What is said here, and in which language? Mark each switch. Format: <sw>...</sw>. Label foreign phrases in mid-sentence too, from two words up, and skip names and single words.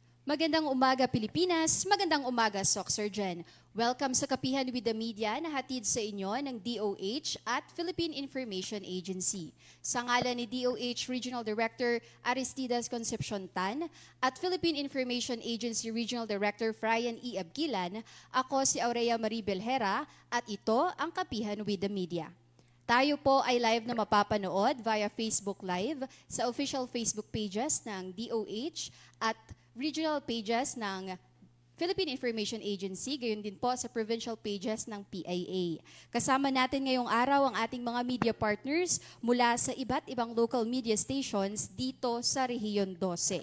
<tl>Magandang umaga Pilipinas, magandang umaga Soc Surgeon. Welcome sa Kapihan with the Media na hatid sa inyo ng DOH at Philippine Information Agency. Sa ngalan ni DOH Regional Director Aristides Concepcion Tan at Philippine Information Agency Regional Director Fryan E. Abgilan, ako si Aurea Marie Belhera at ito ang Kapihan with the Media. Tayo po ay live na mapapanood via Facebook Live sa official Facebook pages ng DOH at regional pages ng Philippine Information Agency, gayon din po sa provincial pages ng PIA. Kasama natin ngayong araw ang ating mga media partners mula sa iba't ibang local media stations dito sa Rehiyon 12.</tl>